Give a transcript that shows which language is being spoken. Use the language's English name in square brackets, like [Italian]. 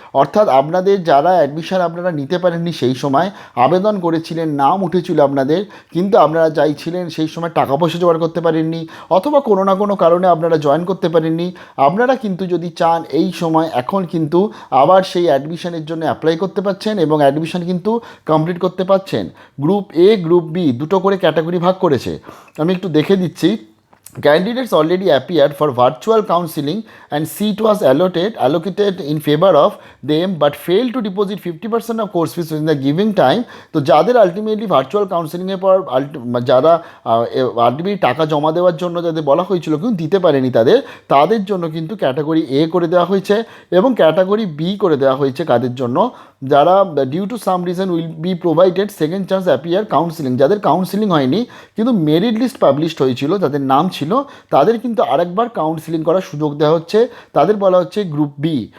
[Bangla] অর্থাৎ আপনাদের যারা অ্যাডমিশন আপনারা নিতে পারেননি, সেই সময় আবেদন করেছিলেন, নাম উঠেছিল আপনাদের, কিন্তু আপনারা চাইছিলেন সেই সময় টাকা পয়সা জোগাড় করতে পারেননি, অথবা কোনো না কোনো কারণে আপনারা জয়েন করতে পারেননি, আপনারা কিন্তু যদি চান এই সময় এখন কিন্তু আবার সেই অ্যাডমিশনের জন্য অ্যাপ্লাই করতে পারছেন এবং অ্যাডমিশন কিন্তু কমপ্লিট করতে পারছেন। গ্রুপ এ গ্রুপ বি দুটো করে ক্যাটাগরি ভাগ করেছে, আমি একটু দেখে দিচ্ছি। [English] Candidates already appeared for virtual counseling and seat was allocated in favor of them but failed to deposit 50% of course fees within the giving time। [Bangla] তো যাদের আলটিমেটলি ভার্চুয়াল কাউন্সেলিংয়ের পর যারা আলটিমেটলি টাকা জমা দেওয়ার জন্য যাদের বলা হয়েছিল কিন্তু দিতে পারেনি, তাদের জন্য কিন্তু ক্যাটাগরি এ করে দেওয়া হয়েছে এবং ক্যাটাগরি বি করে দেওয়া হয়েছে কাদের জন্য, যারা [English] due to some reason will be provided second chance appear counselling, [Bangla] যাদের কাউন্সিলিং হয়নি কিন্তু মেরিট লিস্ট পাবলিশড হয়েছিল, যাদের নাম ছিল, তাদের কিন্তু আরেকবার কাউন্সিলিং করার সুযোগ দেওয়া হচ্ছে, তাদের বলা হচ্ছে গ্রুপ বি।